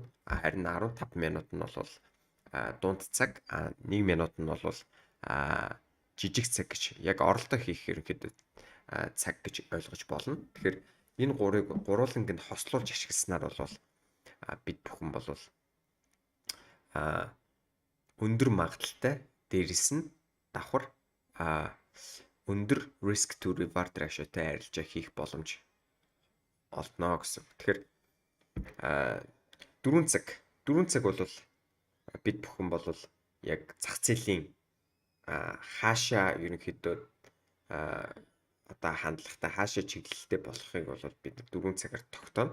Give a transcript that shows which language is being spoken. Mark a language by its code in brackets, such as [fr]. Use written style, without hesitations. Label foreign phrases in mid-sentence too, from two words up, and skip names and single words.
[mn] Харин 15 минут нь бол дунд цаг, 1 минут нь бол жижиг цаг гэж яг оролдоо хийх ерөнхийдөө цаг гэж ойлгож болно. Тэгэхээр энэ гурыг гурвууланг нь хослуулж ашигласнаар бол бид бүхэн бол өндөр магадлалтай дээрэс нь давхар өндөр [en] risk to reward ratio- [mn] тэй арилжаа хийх боломж олдно гэсэн. Тэгэхээр 4 цаг бол бид бүхэн бол яг зах зээлийн хаашаа ерөнхийдөө одоо хандлагатай хаашаа чиглэлтэй болохыг бол бид 4 цагаар тогтооно.